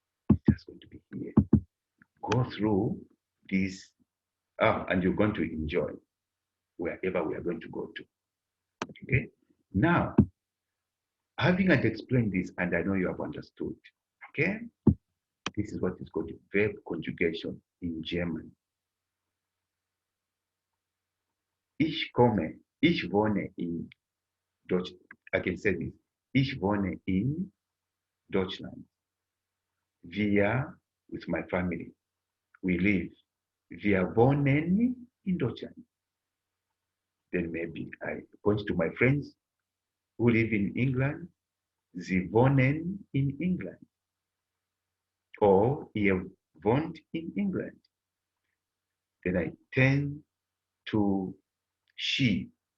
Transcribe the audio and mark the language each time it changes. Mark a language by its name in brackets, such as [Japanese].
[English] It's just going to be here. Go through this, and you're going to enjoy wherever we are going to go to. Okay? Now, having explained this, and I know you have understood, okay? This is what is called verb conjugation in German. [German] Ich komme, ich wohne in Deutschland. [English] I can say this. [German] Ich wohne in Deutschland. [English] Wir, with my family, we live. [German] Wir wohnen in Deutschland. [English] Then maybe I point to my friends who live in England. [German] Sie wohnen in England. Or ihr wohnt in England. [English] Then I turn to she.